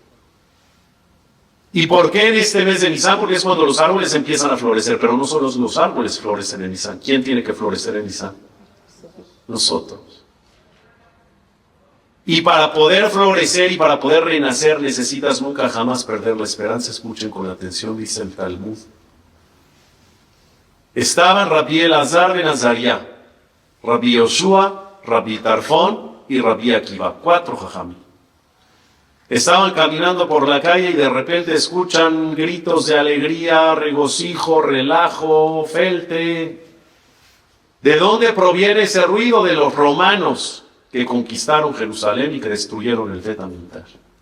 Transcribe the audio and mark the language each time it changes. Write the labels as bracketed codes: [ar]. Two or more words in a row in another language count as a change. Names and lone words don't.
[es] ¿Y por qué en este mes de Nisan? Porque es cuando los árboles empiezan a florecer, pero no solo los árboles florecen en Nisan. ¿Quién tiene que florecer en Nisan? Nosotros. Y para poder florecer y para poder renacer necesitas nunca jamás perder la esperanza. Escuchen con atención, dice el Talmud. Estaban Rabbi Elazar ben Azariah, Rabbi Yoshua, Rabbi Tarfón y Rabbi Akiva, 4 jajamim. Estaban caminando por la calle y de repente escuchan gritos de alegría, regocijo, relajo, felte. ¿De dónde proviene ese ruido? De los romanos que conquistaron Jerusalén y que destruyeron el Bet Hamikdash.